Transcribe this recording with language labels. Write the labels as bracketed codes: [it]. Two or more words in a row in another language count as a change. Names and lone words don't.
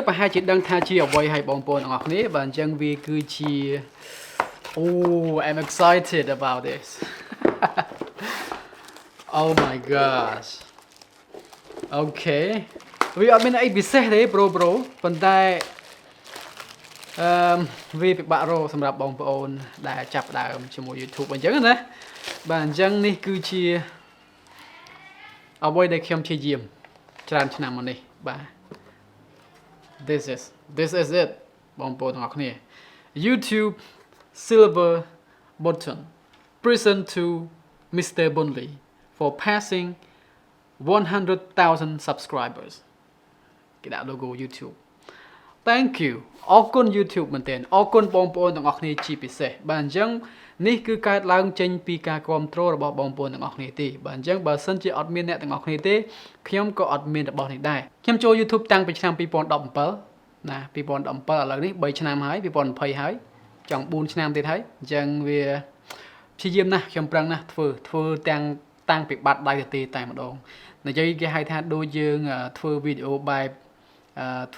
[km] ប្រហែលជាដឹងថាជាអ្វីឲ្យបងប្អូនទាំងអស់គ្នាបាទអញ្ចឹងវាគឺជា [en] Oh I'm excited about this Oh my gosh Okay [km] វាអត់មានអីពិសេសទេប្រូប៉ុន្តែ វាពិបាករកសម្រាប់បងប្អូនដែលចាប់ដើមជាមួយ YouTube អញ្ចឹងណាបាទអញ្ចឹងនេះគឺជាអ្វីដែលខ្ញុំព្យាយាមច្រើនឆ្នាំមកនេះបាទ [en] This is it [km] បងប្អូនទាំងអស់គ្នា [en] YouTube silver button present to Mr. Bunly for passing 100,000 subscribers [km] គេដាក់ logo YouTube [en] Thank you [km] អរគុណ YouTube មែនទែនអរគុណបងប្អូនទាំងអស់គ្នាជាពិសេសបាទអញ្ចឹងនេះគឺកើតឡើងចេញពីការគ្រប់គ្រងរបស់បងប្អូនទាំងអស់គ្នាទេបាទអញ្ចឹងបើសិនជាអត់មានអ្នកទាំងអស់គ្នាទេខ្ញុំក៏អត់មានរបស់នេះដែរ ខ្ញុំចូល YouTube តាំងពីឆ្នាំ2017ណា2017ឥឡូវនេះ3ឆ្នាំហើយ2020ហើយចង់4ឆ្នាំទៀតហើយអញ្ចឹងវាព្យាយាមណាស់ខ្ញុំប្រឹងណាស់ធ្វើទាំងតាំងពីបាត់ដៃទៅទេតែម្ដងនិយាយគេហៅថាដូចយើងធ្វើវីដេអូបែបធ្វើ